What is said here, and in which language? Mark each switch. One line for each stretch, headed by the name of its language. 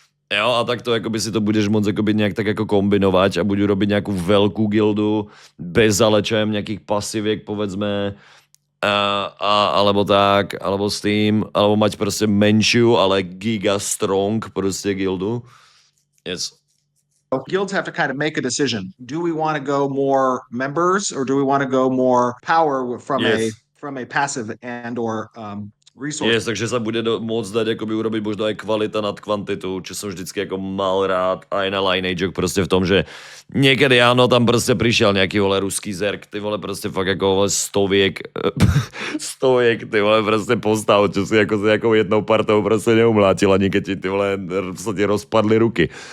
Slovak: Jo, a takto akoby si to budeš môcť akoby nejak tak ako kombinovať a budú robiť nejakú veľkú gildu bez nejakých pasiviek, povedzme, alebo tak, alebo s tým, alebo mať proste menšiu, ale giga strong proste gildu.
English: Yes. Guilds have to kind of make a decision. Do we want to go more members, or do we want to go more power from a passive and or resource? Yes,
Slovak: takže sa bude môcť dať akoby urobiť možno aj kvalita nad kvantitu, čo som vždycky ako mal rád aj na Lineage proste v tom, že niekedy áno, tam proste prišiel nejaký ruský zerk, ty vole proste fakt ako stoviek, ty vole proste postav, čo si ako s nejakou jednou partou proste neumlátil, ani keď ty vole sa ti rozpadli ruky.